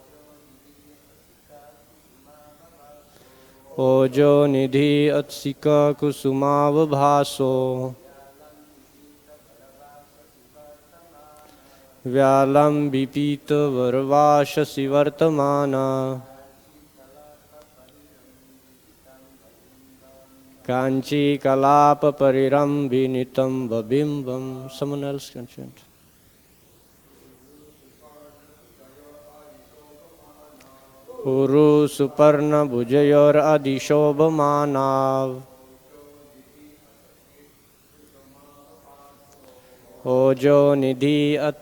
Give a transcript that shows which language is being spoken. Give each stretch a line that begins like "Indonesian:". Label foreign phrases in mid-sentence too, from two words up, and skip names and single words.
Sanskrit: ओजो-निधी अतसिका-कुसुमावभासौ व्यालम्बि-पीत-वर-वाससि वर्तमान काञ्ची-कलाप-परिरम्भि नितम्ब-बिम्बम्.
English: Someone else can chant.
Sanskrit: उरु सुपर्ण-भुजयोर् अधि शोभमानौ ओजो-निधी